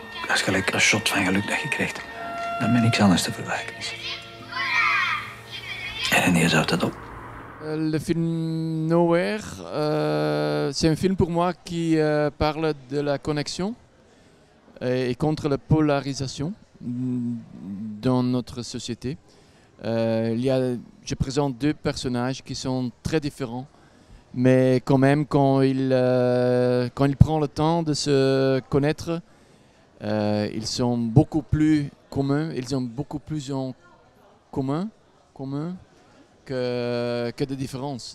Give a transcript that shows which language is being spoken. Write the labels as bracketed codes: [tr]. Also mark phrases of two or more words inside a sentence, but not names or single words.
[nl] Dat is gelijk een shot van geluk dat je krijgt. Dat met niks anders te vergelijken is. En ineens houdt dat op. [fr] Le film Nowhere, c'est un film pour moi qui parle de la connexion et contre la polarisation dans notre société. Je présente deux personnages qui sont très différents, mais quand même quand il prend le temps de se connaître, ils sont beaucoup plus communs, ils ont beaucoup plus en commun que de différences.